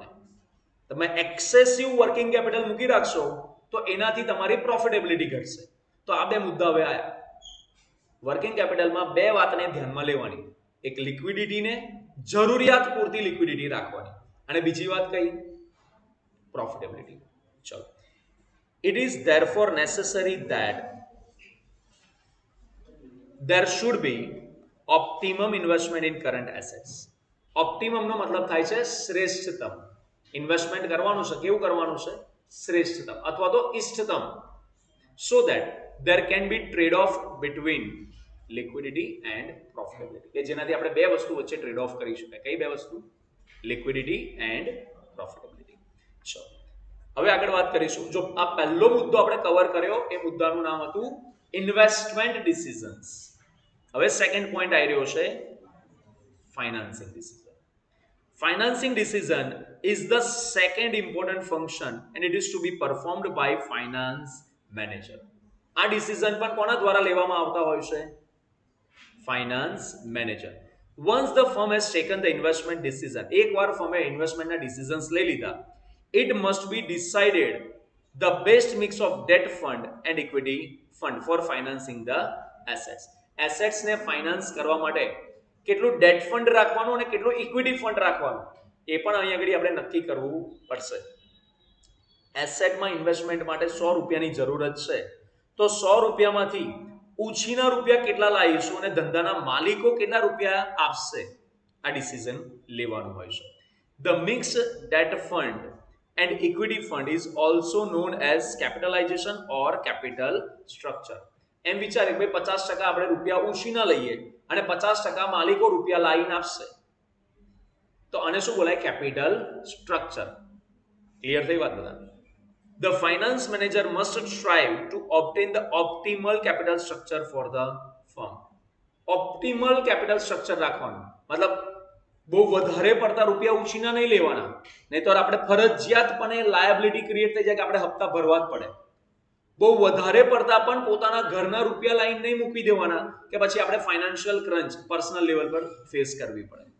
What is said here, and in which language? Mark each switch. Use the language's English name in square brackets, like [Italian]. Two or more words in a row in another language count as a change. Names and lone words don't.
[Gujarati] તમે [English] excessive working capital [Gujarati] મૂકી રાખશો તો એનાથી તમારી પ્રોફિટેબિલિટી ઘટશે. તો આ બે મુદ્દા હવે આવ્યા. [English] working capitalમાં [Gujarati] બે વાતને ધ્યાનમાં લેવાની. એક લિક્વિડિટીને જરૂરિયાત પૂરતી લિક્વિડિટી રાખવાની, અને બીજી વાત કઈ? પ્રોફિટેબિલિટી. ચલો. [English] It is therefore necessary that there should be optimum investment in current assets. [Gujarati] Optimum નો મતલબ થાય છે શ્રેષ્ઠતમ. ઇન્વેસ્ટમેન્ટ કરવાનું છે, કેવું કરવાનું છે? શ્રેષ્ઠતમ અથવા તો ઇષ્ટતમ. [English] So that there can be trade off between liquidity and profitability. [Gujarati] કે જેનાથી આપણે બે વસ્તુ વચ્ચે [English] trade off [Gujarati] કરી શકાય. કઈ બે વસ્તુ? [English] liquidity and profitability. [Gujarati] ચલો હવે આગળ વાત કરીશું. જો આ પહેલો મુદ્દો આપણે કવર કર્યો, એ મુદ્દાનું નામ હતું [English] investment decisions. [Gujarati] હવે [English] second point [Gujarati] આવી રહ્યો છે [English] financing decision. Financing decision is the second important function and it is to be performed by finance manager. [Gujarati] આ ડિસિઝન પણ કોના દ્વારા લેવામાં આવતા હોય છે? [English] finance manager. Once the firm has taken the investment decision, [Gujarati] એકવાર ફર્મે [English] investmentના decisions [Gujarati] લઈ લીધા, [English] it must be decided the best mix of debt fund and equity fund for financing the assets. [Gujarati] એસેટ્સને ફાઇનાન્સ કરવા માટે કેટલું [English] debt fund [Gujarati] રાખવાનું અને કેટલું [English] equity fund [Gujarati] રાખવાનું એ પણ અહીં આગળ આપણે નક્કી કરવું પડશે. એસેટમાં ઇન્વેસ્ટમેન્ટ માટે 100 રૂપિયાની જરૂરત છે તો 100 રૂપિયામાંથી ઉછીના રૂપિયા કેટલા લાવીશું અને ધંધાના માલિકો કેટલા રૂપિયા આપશે આ ડિસિઝન લેવાનું હોય છે. [English] The mixed debt fund and equity fund is also known as capitalization or capital structure. [Gujarati] એમ વિચારે કે ભાઈ 50% આપણે રૂપિયા ઉછીના લઈએ અને 50% માલિકો રૂપિયા લાવીને આપશે તો આને શું બોલાય? [English] capital structure. [Gujarati] ક્લિયર થઈ વાત બધા? [English] The finance manager must strive to obtain the optimal capital structure for the firm. Optimal capital structure [Gujarati] રાખવાનું મતલબ બહુ વધારે પડતા રૂપિયા ઉછીના નહીં લેવાના, નહીં તો આપણે ફરજિયાતપણે લાયબિલિટી ક્રિએટ થઈ જાય કે આપણે હપ્તા ભરવા જ પડે. બહુ વધારે પડતા પણ પોતાના ઘરના રૂપિયા લાઈન નહીં મૂકી દેવાના કે પછી આપણે [English] financial crunch personal level [Gujarati] પર ફેસ કરવી પડે.